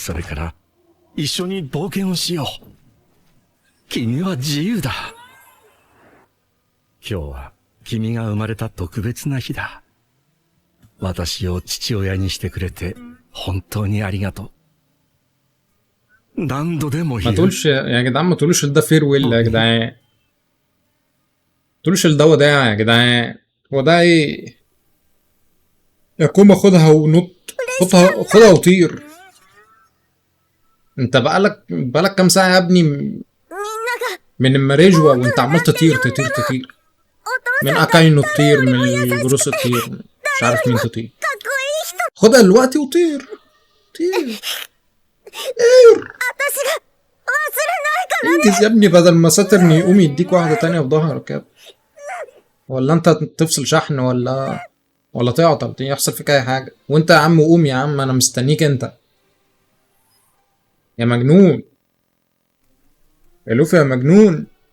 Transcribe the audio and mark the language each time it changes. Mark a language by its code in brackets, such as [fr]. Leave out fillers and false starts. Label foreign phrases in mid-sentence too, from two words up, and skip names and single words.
[ja] それから一緒に冒険をしよう。君は自由だ。今日は君が生まれた特別な日だ。私を父親にしてくれて本当にありがとう。何度でも [ar] ما [ja] 言う。 [ar] تقولش يا جدعان، ما تقولوش ده فيرويل يا جدعان، ما تقولوش ده وداع يا جدعان. وداع ايه يا كوما؟ خدها ونط، خدها وطير. انت بقالك كام ساعة يا ابني [ja] みんなが [ar] من المراجوة وانت عمال تطير تطير تطير. [ja] お父 [ar] من [ja] さんが [ar] اكاينو تطير، من البروس تطير، مش عارف مين تطير. [ja] かっこいい人。 [ar] خدها دلوقتي وطير طير. [ja] 私が忘れないから。 [ar] انجز يا ابني، بدل ما ساترن يقوم يديك واحدة تانية في ظهرك يا ابني. ولا انت تفصل شحن ولا تعطل يحصل فيك اي حاجة. وانت يا عم قوم يا عم، انا مستنيك انت يا مجنون، يا لوفي يا مجنون.